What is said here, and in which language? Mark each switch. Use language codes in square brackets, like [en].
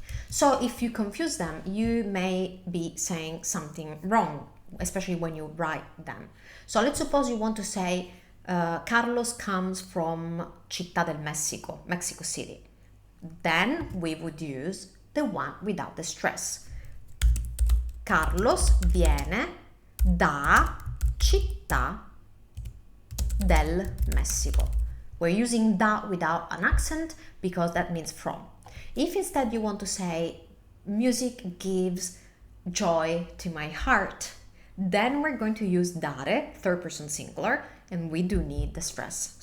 [en] So if you confuse them, you may be saying something wrong, especially when you write them. So let's suppose you want to say Carlos comes from Città del Messico, Mexico City. Then we would use the one without the stress. [it] Carlos viene da Città del Messico. [en] We're using da without an accent because that means from. If instead you want to say music gives joy to my heart, then we're going to use dare, third person singular, and we do need the stress.